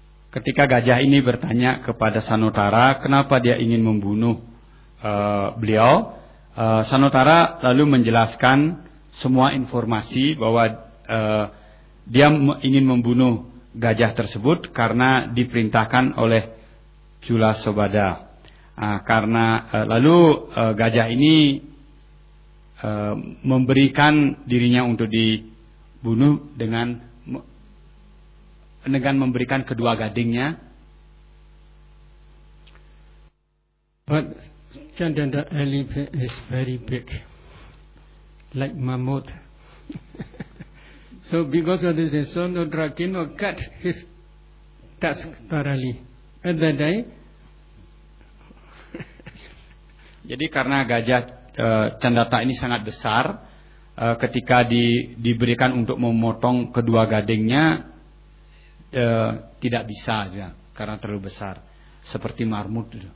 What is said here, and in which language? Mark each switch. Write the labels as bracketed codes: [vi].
[id] Ketika gajah ini bertanya kepada Sanotara, kenapa dia ingin membunuh beliau, Sanotara lalu menjelaskan semua informasi bahwa dia ingin membunuh gajah tersebut karena diperintahkan oleh Chula Subhadra. Karena gajah ini memberikan dirinya untuk dibunuh dengan memberikan kedua gadingnya. [en] But Chandra elephant is very big, like mammoth. So because of this, Sonodra cannot cut his tusk thoroughly. At that day, [id] jadi karena gajah Candata ini sangat besar, ketika diberikan untuk memotong kedua gadingnya tidak bisa ya, karena terlalu besar seperti marmut.